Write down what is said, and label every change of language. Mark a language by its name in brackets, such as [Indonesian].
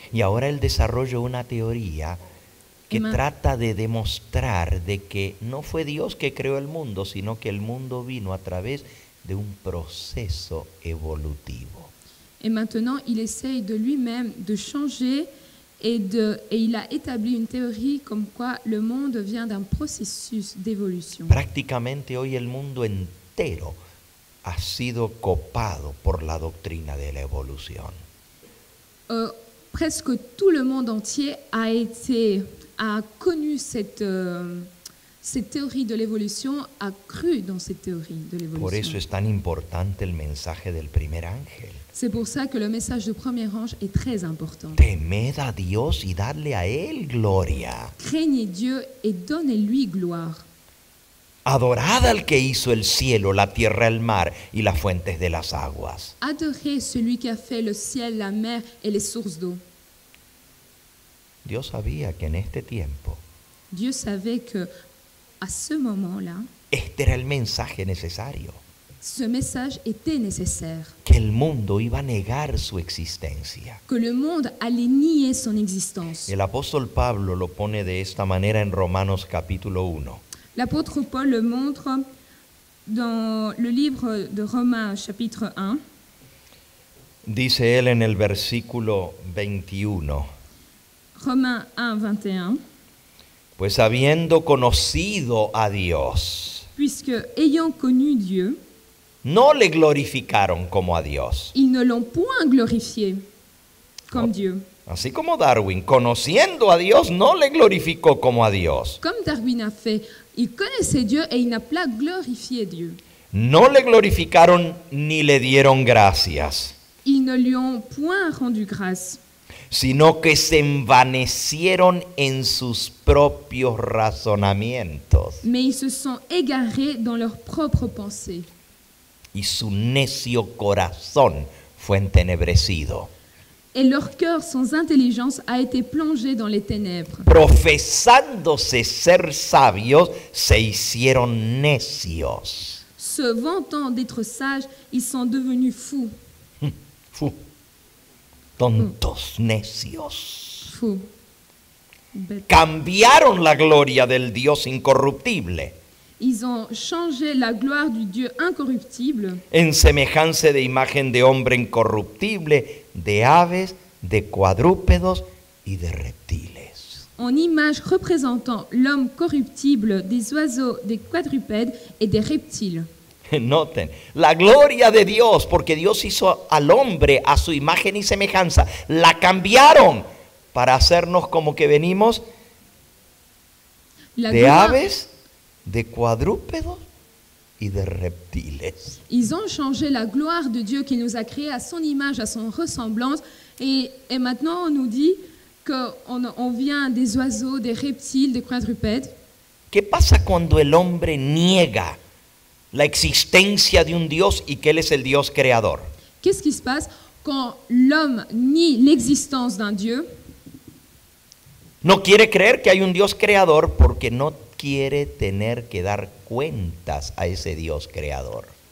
[Spanish] Y ahora él desarrolla una teoría que Emma- trata de demostrar de que no fue Dios que creó el mundo, sino que el mundo vino a través de un proceso evolutivo. [French] Et maintenant, il essaye de lui-même de changer et il a établi une théorie comme quoi le monde vient d'un processus d'évolution. [Spanish] Prácticamente hoy el mundo entero ha sido copado por la doctrina de la evolución. [French] Presque tout le monde entier a connu cette théorie de l'évolution, a cru dans cette théorie de [Spanish] Por eso [French] l'évolution. [Spanish] es tan importante el mensaje del primer ángel. [French] C'est pour ça que le message du premier ange est très important. [Spanish] Temed a Dios y darle a Él gloria. [French] Craignez Dieu et donnez-lui gloire. [Spanish] Adorad al que hizo el cielo, la tierra, el mar y las fuentes de las aguas. [French] Adorez celui qui a fait le ciel, la mer et les sources d'eau. [Spanish] Dios sabía que en este tiempo [French] Dieu savait que à ce moment-là, [Spanish] este era el mensaje necesario, [French] ce message était nécessaire, [Spanish] que el mundo iba a negar su existencia. [French] que le monde allait nier son existence. [Spanish] El apóstol Pablo lo pone de esta manera en Romanos capítulo 1. [French] L'apôtre Paul le montre dans le livre de Romains chapitre 1. [Spanish] Dice él en el versículo 21. [French] Romains 1, 21. [Spanish] Pues habiendo conocido a Dios, [French] Puisque, ayant connu Dieu, [Spanish] no le glorificaron como a Dios. [French] ils ne l'ont point glorifié comme Oh. Dieu. [Spanish] Así como Darwin, conociendo a Dios, no le glorificó como a Dios. [French] Comme Darwin a fait, il connaissait Dieu et il n'a pas glorifié Dieu. [Spanish] No le glorificaron ni le dieron gracias, [French] Ils ne lui ont point rendu grâce, [Spanish] sino que se envanecieron en sus propios razonamientos [French] mais ils se sont égarés dans leurs propres pensées. [Spanish] y su necio corazón fue entenebrecido. [French] Et leur cœur sans intelligence a été plongé dans les ténèbres. [Spanish] Profesándose ser sabios, se hicieron necios. [French] Se vantant d'être sages, ils sont devenus fous. [Spanish] Fu, tontos, necios. [French] Faux. Bêtes. [Spanish] Cambiaron la gloria del Dios incorruptible [French] Ils ont changé la gloire du Dieu incorruptible [Spanish] en semejanza de imagen de hombre incorruptible, de aves, de cuadrúpedos y de reptiles. [French] en image représentant l'homme corruptible, des oiseaux, des quadrupèdes et des reptiles. [Spanish] Noten, la gloria de Dios, porque Dios hizo al hombre a su imagen y semejanza, la cambiaron para hacernos como que venimos [French] La de gloire- [Spanish] aves, de cuadrúpedos y de reptiles. [French] Ils ont changé la gloire de Dieu qui nous a créés à son image, à son ressemblance. Et maintenant, on nous dit qu'on vient des oiseaux, des reptiles, des quadrupèdes. [Spanish] ¿Qué pasa cuando el hombre niega la existencia de un Dios y que Él es el Dios creador? [French] Qu'est-ce qui se passe quand l'homme nie l'existence d'un Dieu? [Spanish] No quiere creer que hay un Dios creador porque no quiere tener que dar cuentas a ese Dios creador.